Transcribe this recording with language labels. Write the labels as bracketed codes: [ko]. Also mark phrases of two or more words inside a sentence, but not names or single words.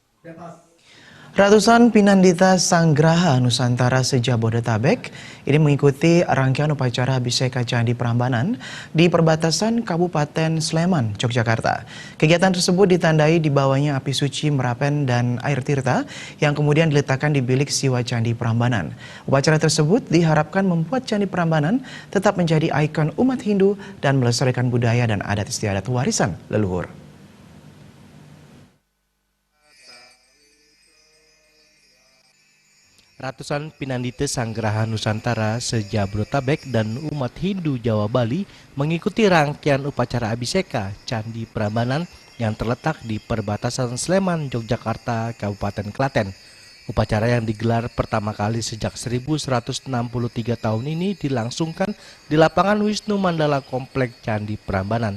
[id] Ratusan Pinandita Sanggraha Nusantara se-Jabodetabek ini mengikuti rangkaian upacara Abhiseka Candi Prambanan di perbatasan Kabupaten Sleman, Yogyakarta. Kegiatan tersebut ditandai dibawanya api suci Merapen dan air tirta yang kemudian diletakkan di bilik Siwa Candi Prambanan. Upacara tersebut diharapkan membuat Candi Prambanan tetap menjadi ikon umat Hindu dan melestarikan budaya dan adat istiadat warisan leluhur. Ratusan Pinandita Sanggraha Nusantara se-Jabodetabek dan umat Hindu Jawa Bali mengikuti rangkaian upacara Abhiseka Candi Prambanan yang terletak di perbatasan Sleman, Yogyakarta, Kabupaten Klaten. Upacara yang digelar pertama kali sejak 1163 tahun ini dilangsungkan di lapangan Wisnu Mandala Komplek Candi Prambanan.